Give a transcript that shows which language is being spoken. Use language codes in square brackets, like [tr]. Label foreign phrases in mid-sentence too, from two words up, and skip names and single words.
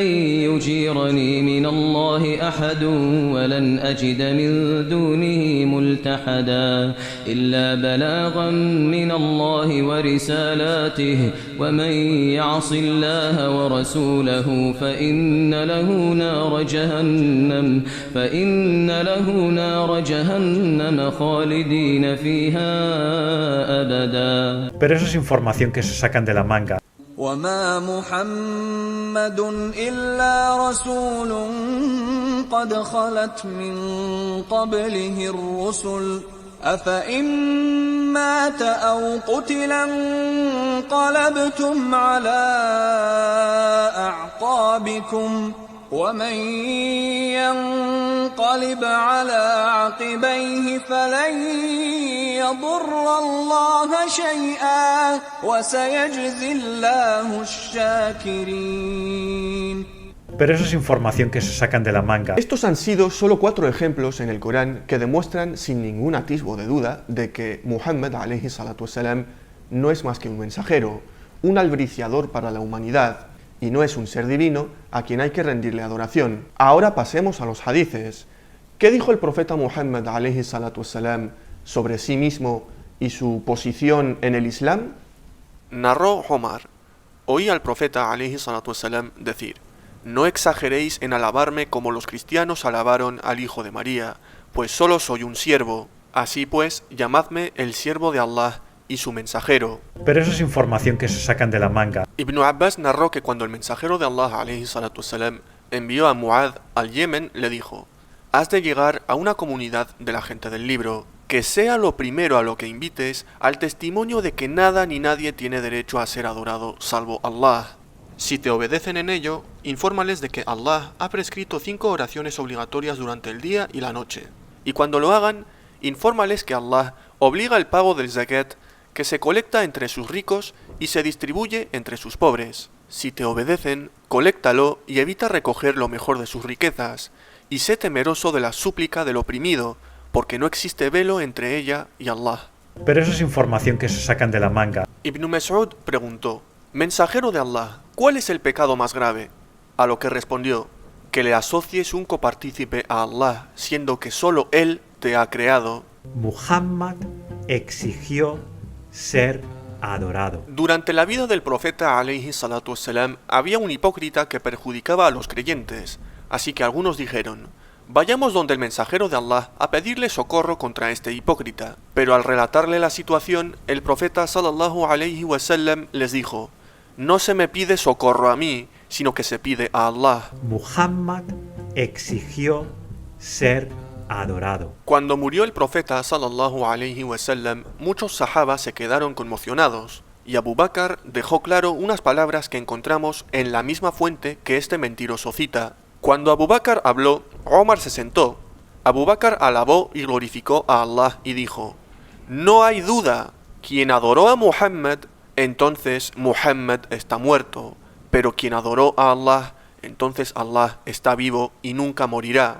[ar] يجيرني من الله أحد ولن أجد من دونه ملتحدا إلا بلاغا من الله ورسالاته ومن يعص الله ورسوله فإن له نار جهنم خالدين فيها أبدا. [es] Pero eso es información que se sacan de la manga. [ar] وما محمد إلا رسول قد خلت من قبله الرسل أفإن مات أو قتل انقلبتم على أعقابكم ومن ينقلب على عقبيه فلن يضر الله شيئا وسيجزي الله الشاكرين. [es] Pero eso es información que se sacan de la manga. Estos han sido solo 4 ejemplos en el Corán que demuestran sin ningún atisbo de duda de que Muhammad [ar] عليه الصلاة والسلام [es] no es más que un mensajero, un albriciador para la humanidad, y no es un ser divino a quien hay que rendirle adoración. Ahora pasemos a los hadices. ¿Qué dijo el profeta Muhammad [ar] عليه الصلاة والسلام [es] sobre sí mismo y su posición en el Islam? Narró Omar: oí al profeta [ar] عليه الصلاة والسلام [es] decir: no exageréis en alabarme como los cristianos alabaron al hijo de María, pues solo soy un siervo. Así pues, llamadme el siervo de Allah y su mensajero. Pero eso es información que se sacan de la manga. Ibn Abbas narró que cuando el mensajero de Allah [ar] عليه الصلاة والسلام [es] envió a Muad al Yemen, le dijo: has de llegar a una comunidad de la gente del libro, que sea lo primero a lo que invites al testimonio de que nada ni nadie tiene derecho a ser adorado salvo Allah. Si te obedecen en ello, infórmales de que Allah ha prescrito 5 oraciones obligatorias durante el día y la noche. Y cuando lo hagan, infórmales que Allah obliga el pago del zakat, que se colecta entre sus ricos y se distribuye entre sus pobres. Si te obedecen, coléctalo y evita recoger lo mejor de sus riquezas, y sé temeroso de la súplica del oprimido, porque no existe velo entre ella y Allah. Pero eso es información que se sacan de la manga. Ibn Mas'ud preguntó: mensajero de Allah, ¿cuál es el pecado más grave? A lo que respondió: que le asocies un copartícipe a Allah, siendo que solo Él te ha creado. Muhammad exigió ser adorado. Durante la vida del profeta [ar] عليه الصلاة والسلام [es] había un hipócrita que perjudicaba a los creyentes, así que algunos dijeron: vayamos donde el mensajero de Allah a pedirle socorro contra este hipócrita. Pero al relatarle la situación, el profeta [ar] صلى الله عليه وسلم [es] les dijo: no se me pide socorro a mí, sino que se pide a Allah. Muhammad exigió ser adorado. Cuando murió el profeta [ar] صلى الله عليه وسلم, [es] muchos sahabas se quedaron conmocionados, y Abu Bakr dejó claro unas palabras que encontramos en la misma fuente que este mentiroso cita. Cuando Abu Bakr habló, Omar se sentó. Abu Bakr alabó y glorificó a Allah y dijo: no hay duda, quien adoró a Muhammad, entonces Muhammad está muerto, pero quien adoró a Allah, entonces Allah está vivo y nunca morirá.